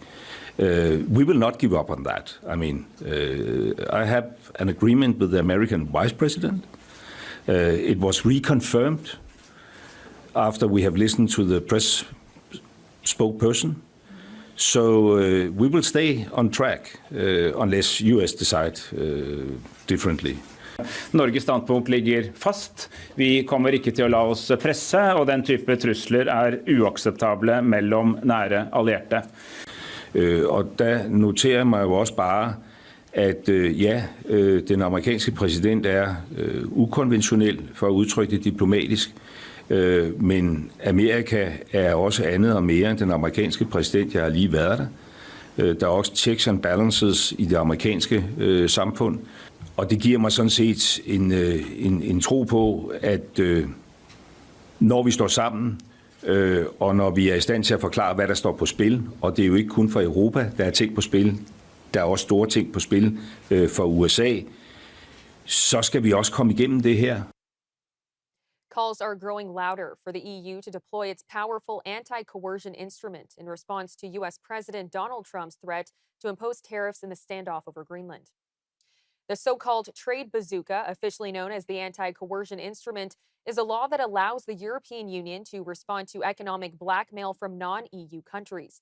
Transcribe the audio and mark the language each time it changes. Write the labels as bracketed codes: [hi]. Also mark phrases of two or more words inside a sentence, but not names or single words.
[en] We will not give up on that. I mean, I have an agreement with the American Vice President. It was reconfirmed after we have listened to the press spokesperson. So we will stay on track unless US decide differently. [no] Norges standpunkt ligger fast. Vi kommer ikke til å la oss presse, og den type trusler er uakseptable mellom nære allierte. [da] Og der noterer jeg mig jo også bare, at den amerikanske præsident er ukonventionel, for at udtrykke det diplomatisk, men Amerika er også andet og mere end den amerikanske præsident. Jeg har lige været der. Der er også [en] checks and balances [da] i det amerikanske samfund, og det giver mig sådan set en tro på, at når vi står sammen, og når vi er i stand til at forklare, hvad der står på spil, og det er jo ikke kun for Europa, der er ting på spil, der er også store ting på spil for USA, så skal vi også komme igennem det her. [en] Calls are growing louder for the EU to deploy its powerful anti-coercion instrument in response to U.S. President Donald Trump's threat to impose tariffs in the standoff over Greenland. The so-called trade bazooka, officially known as the anti-coercion instrument, is a law that allows the European Union to respond to economic blackmail from non-EU countries.